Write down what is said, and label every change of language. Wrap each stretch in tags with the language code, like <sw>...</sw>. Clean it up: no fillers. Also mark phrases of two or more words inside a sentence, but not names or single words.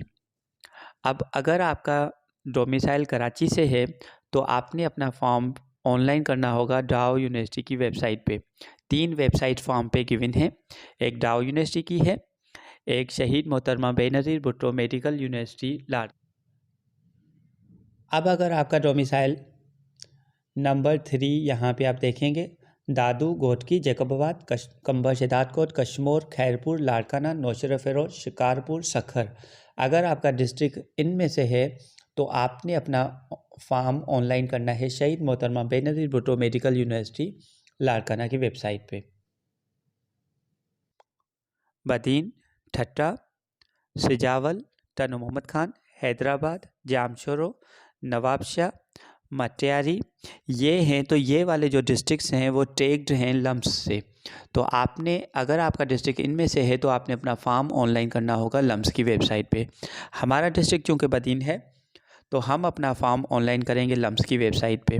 <ur>اب اگر آپ کا ڈومیسائل کراچی سے ہے تو آپ نے اپنا</ur> <en>form online</en> <ur>کرنا ہوگا ڈاؤ یونیورسٹی کی ویب سائٹ پے. 3</ur> <en>website form</en> <ur>پے گیون ہے۔ ایک ڈاؤ یونیورسٹی کی ہے، ایک شہید محترمہ بینظیر بھٹو میڈیکل یونیورسٹی لاڑ. اب اگر آپ کا ڈومیسائل نمبر 3 یہاں پے آپ دیکھیں گے دادو گھوٹکی جیکب آباد قمبر شہداد کوٹ کشمور خیرپور لاڑکانہ نوشہرو فیروز شکارپور سکھر. اگر آپ کا ڈسٹرکٹ ان میں سے ہے تو آپ نے اپنا</ur> <en>form online</en> <ur>کرنا ہے شہید محترمہ بینظیر بھٹو میڈیکل یونیورسٹی لاڑکانہ کی ویب سائٹ پے. बदीन, ठट्टा, सिजावल, तनु मोहम्मद खान, हैदराबाद, जामशोरो, नवाबशाह, मटियारी, یہ ہیں. تو یہ والے جو ڈسٹرکٹس ہیں وہ ٹیگڈ ہیں لمس سے۔ تو آپ نے اگر آپ کا ڈسٹرکٹ ان میں سے ہے تو آپ نے اپنا</ur> <en>form online</en> <ur>کرنا ہوگا لمس کی ویب سائٹ پے. ہمارا ڈسٹرکٹ چونکہ بدین ہے تو ہم اپنا</ur> <en>form online</en> <ur>کریں گے لمس کی ویب سائٹ پے.</ur>